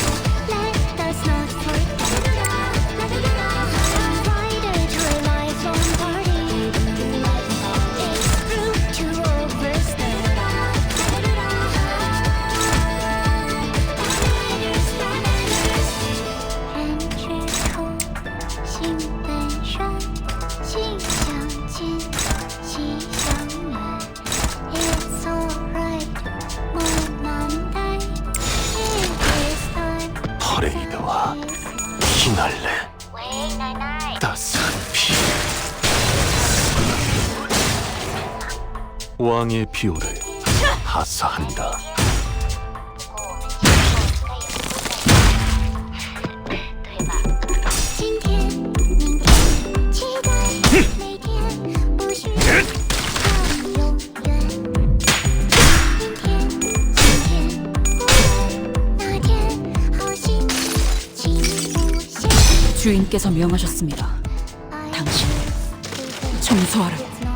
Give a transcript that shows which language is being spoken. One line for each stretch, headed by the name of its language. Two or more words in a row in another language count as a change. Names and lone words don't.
English: Let us not forget. Invited to a lifelong party. It's rude to overstep. That matters.
Chinese: 人之初，性本善，性相近，习相远。
English: It's alright, more Monday. It is time.
Korean: 퍼레이드와 피날레
Chinese: 喂，奶奶。
Korean: 따스한 피 왕의 비호를 하사한다.
Chinese: 不过我们今后应该也不会再见了，对吧？今天、明天，期待每天，不需要永远。阴天、晴天，无论哪天，好心情无限。
Korean: 주인께서 명하셨습니다. 청소하라고.